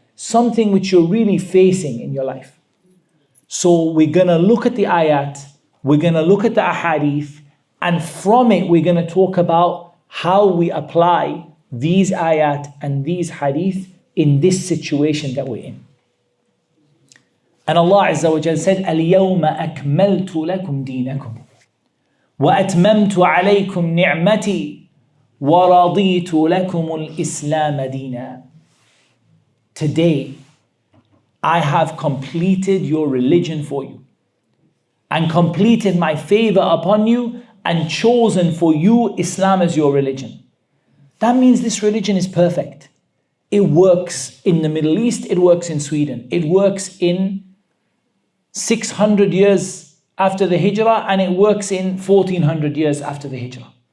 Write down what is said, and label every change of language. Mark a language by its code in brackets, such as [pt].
[en] something which you're really facing in your life. So we're going to look at the ayat, we're going to look at the ahadith, and from it we're going to talk about how we apply these ayat and these hadith in this situation that we're in. And Allah Azza wa Jal said, [ar] الْيَوْمَ أَكْمَلْتُ لَكُمْ دِينَكُمْ وَأَتْمَمْتُ عَلَيْكُمْ نِعْمَتِي وَرَضِيتُ لَكُمُ الْإِسْلَامَ دِينًا. [en] Today, I have completed your religion for you and completed my favor upon you and chosen for you Islam as your religion. That means this religion is perfect. It works in the Middle East, it works in Sweden, it works in 600 years after the Hijrah, and it works in 1400 years after the Hijrah.